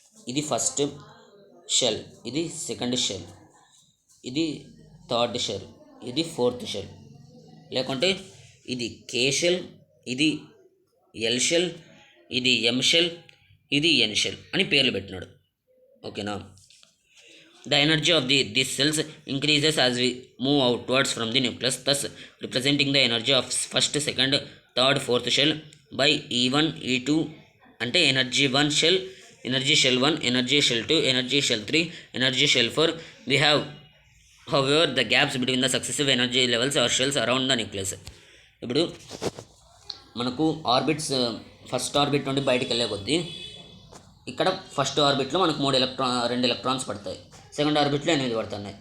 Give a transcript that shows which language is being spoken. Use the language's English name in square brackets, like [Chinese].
[Telugu] ఇది first shell, ఇది second shell, ఇది థర్డ్ షెల్, ఇది ఫోర్త్ షెల్. లేకుంటే ఇది కే షెల్, ఇది ఎల్ షెల్, ఇది ఎం షెల్, ఇది ఎన్ షెల్ అని పేర్లు పెట్టినాడు. ఓకేనా? [English] The energy of these cells increases as we move outwards from the nucleus, thus representing the energy of first, second, third, fourth shell by E1, E2 అంటే energy 1 shell, energy shell 1, energy shell 2, energy shell 3, energy shell 4. We have, however, the gaps between the successive energy levels or shells around the nucleus. [Telugu] ఇప్పుడు మనకు orbits first orbit నుండి బయటికి వెళ్ళే కొద్దీ ఇక్కడ first ఆర్బిట్లో మనకు 2 electrons పడతాయి, సెకండ్ ఆర్బిట్లో 8 పడుతున్నాయి.